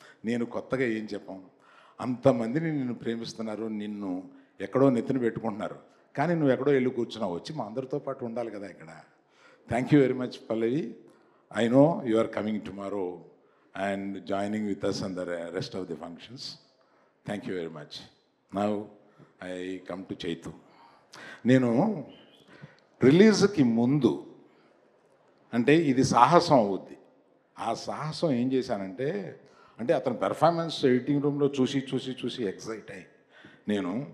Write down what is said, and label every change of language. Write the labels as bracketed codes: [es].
[te] నేను కొత్తగా ఏం చెప్పం, అంతమందిని నిన్ను ప్రేమిస్తున్నారు, నిన్ను ఎక్కడో నెత్తిన పెట్టుకుంటున్నారు, కానీ నువ్వు ఎక్కడో వెళ్ళి కూర్చున్నావు. వచ్చి మా అందరితో పాటు ఉండాలి కదా ఇక్కడ. [en] thank you very much [te] Pallavi. [en] I know you are coming tomorrow and joining with us on the rest of the functions. Thank you very much. Now I come to Chaitu. [te] నేను రిలీజ్కి ముందు, అంటే ఇది సాహసం అవుద్ది, ఆ సాహసం ఏం చేశానంటే, అతని పెర్ఫార్మెన్స్ ఎడిటింగ్ రూమ్లో చూసి ఎక్సైట్ అయ్యి, నేను